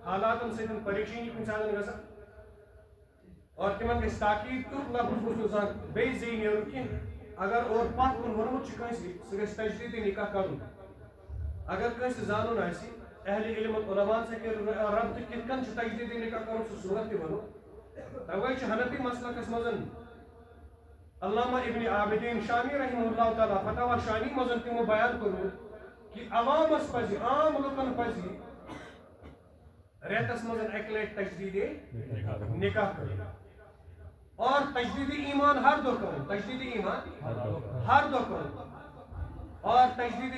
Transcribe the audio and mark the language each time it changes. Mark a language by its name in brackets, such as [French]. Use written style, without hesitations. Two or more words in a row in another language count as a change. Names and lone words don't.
[Kashmiri] حالاتن سۭتۍ پریشٲنی کُنہِ ساتہٕ گژھان اور تمن گژھِ تاکیٖد تیُتھ لفظ گوٚژھ نہٕ زانٛہہ بیٚیہِ زیٚیہِ نیرُن کینٛہہ اگر اور پتھ کُن ووٚنمُت چھُ کٲنٛسہِ سُہ گژھِ تجدیٖد نکاح کرُن اگر کٲنٛسہِ زانُن آسہِ اہلِ علمن علماءن سۭتۍ کٔرِو ربطہٕ کِتھ کٔنۍ چھُ تجدیٖد نکاح کرُن سُہ صوٗرت تہِ ونو توے چھُ حنفی مسلکس منٛز علامہ ابن عابدین شامی [Arabic] رحمہ اللہ تعالیٰ [Kashmiri] فتاوی شانی منٛز تِمو بیان کوٚرمُت کہ عوامس پزِ عام لُکن پزِ رٮ۪تس منٛز اکہِ لٹہِ تجدیٖد نکاح کرُن اور تجدید ایمان ہر دۄہ کرُن تجدید ایمان ہر دۄہ کرُن اور تجدید